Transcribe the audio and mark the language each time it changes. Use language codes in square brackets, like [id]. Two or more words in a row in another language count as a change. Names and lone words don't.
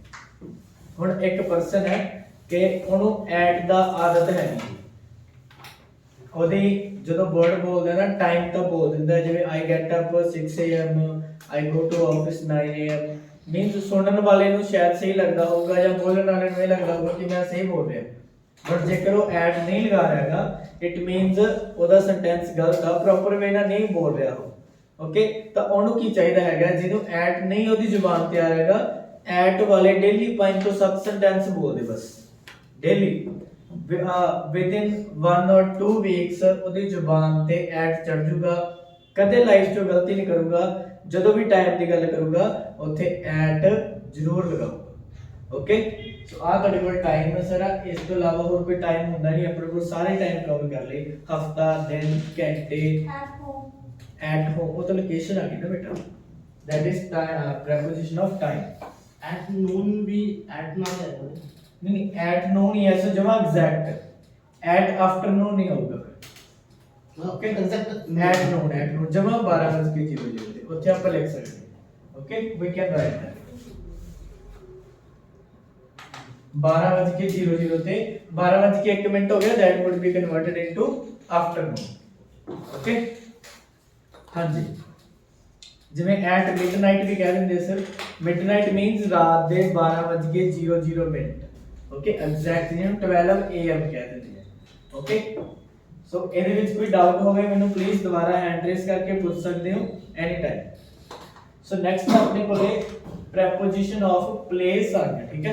[pa] ਹੁਣ ਇੱਕ ਪਰਸਨ ਹੈ ਕਿ ਉਹਨੂੰ ਐਟ ਦਾ ਆਦਤ ਹੈ ਨਹੀਂ, ਉਹਦੀ ਜਦੋਂ ਵਰਡ ਬੋਲਦਾ ਨਾ ਟਾਈਮ ਤਾਂ ਬੋਲ ਦਿੰਦਾ, ਜਿਵੇਂ [en] I get up 6 am, I go to office 9 am, [pa] ਮੀਨਸ ਸੁਣਨ ਵਾਲੇ ਨੂੰ ਸ਼ਾਇਦ ਸਹੀ ਲੱਗਦਾ ਹੋਊਗਾ ਜਾਂ ਬੋਲਣ ਵਾਲੇ ਨੂੰ ਇਹ ਲੱਗਦਾ ਹੋਊਗਾ ਕਿ ਮੈਂ ਸਹੀ ਬੋਲ ਰਿਹਾ, ਬਟ ਜੇਕਰ ਉਹ ਐਟ ਨਹੀਂ ਲਗਾ ਰਿਹਾ ਹੈਗਾ [en] it means [pa] ਉਹਦਾ ਸੈਂਟੈਂਸ ਗਲਤ ਆ, [en] proper way [pa] ਨਾਲ ਨਹੀਂ ਬੋਲ ਰਿਹਾ ਉਹ। ਓਕੇ, ਤਾਂ ਉਹਨੂੰ ਕੀ ਚਾਹੀਦਾ ਹੈਗਾ, ਜਿਹਨੂੰ ਐਟ ਨਹੀਂ ਉਹਦੀ ਜ਼ੁਬਾਨ ਤੇ ਆ ਰਹੇਗਾ, ਐਟ ਵਾਲੇ ਡੇਲੀ 5 ਤੋਂ 7 ਸੈਂਟੈਂਸ ਬੋਲਦੇ ਬਸ ਡੇਲੀ, [en] within 1 or 2 weeks [pa] ਉਹਦੀ ਜ਼ੁਬਾਨ ਤੇ ਐਟ ਚੜ ਜੂਗਾ, ਕਦੇ ਲਾਈਫ 'ਚ ਗਲਤੀ ਨਹੀਂ ਕਰੂਗਾ, ਜਦੋਂ ਵੀ ਟਾਈਮ ਦੀ ਗੱਲ ਕਰੂਗਾ ਉੱਥੇ ਐਟ ਜ਼ਰੂਰ ਲਗਾਊਗਾ। ਓਕੇ, ਸੋ ਆ ਤੁਹਾਡੇ ਕੋਲ ਟਾਈਮ ਹੈ ਸਾਰਾ, ਇਸ ਤੋਂ ਇਲਾਵਾ ਹੋਰ ਕੋਈ ਟਾਈਮ ਹੁੰਦਾ ਨਹੀਂ, ਆਪਣੇ ਕੋਲ ਸਾਰੇ ਟਾਈਮ ਕਵਰ ਕਰ ਲਏ, ਹਫਤਾ, ਦਿਨ, ਘੰਟੇ। [en] at home [pa] ਉਹ ਤਾਂ ਲੋਕੇਸ਼ਨ ਆ ਗਈ ਨਾ ਬੇਟਾ, [en] that is preposition of time। at noon [pa] भी at ਨਾਲ ਹੈ [hi] नहीं [en] at noon [hi] ही ऐसे जमा एग्जैक्ट, [en] at afternoon [hi] नहीं होगा फिर। ओके, एग्जैक्ट [en] at noon [hi] जमा 12:00 पे [pa] ਉੱਥੇ ਆਪਾਂ ਲਿਖ ਸਕਦੇ ਹਾਂ। [en] ओके, we can write that 12:00 [pa] ਤੇ 12:01 ਹੋ ਗਿਆ, [en] that would be converted into afternoon। ओके, [pa] ਹਾਂਜੀ, ਜਿਵੇਂ [en] at midnight [pa] ਵੀ ਕਹਿ ਦਿੰਦੇ ਸਰ, [en] midnight means [pa] ਰਾਤ ਦੇ 12:00। ਓਕੇ, ਐਗਜ਼ੈਕਟ ਜਿਹਨੂੰ 12 AM ਕਹਿ ਦਿੰਦੇ ਆ। ਓਕੇ, ਸੋ ਇਹਦੇ ਵਿੱਚ ਕੋਈ ਡਾਊਟ ਹੋਵੇ ਮੈਨੂੰ ਪਲੀਜ਼ ਦੁਬਾਰਾ [en] hand raise [pa] ਕਰਕੇ ਪੁੱਛ ਸਕਦੇ ਹੋ [en] any time. [pa] ਸੋ ਨੈਕਸਟ ਆਪਣੇ ਕੋਲੇ [en] preposition of place [pa] ਆ ਗਿਆ, ਠੀਕ ਹੈ।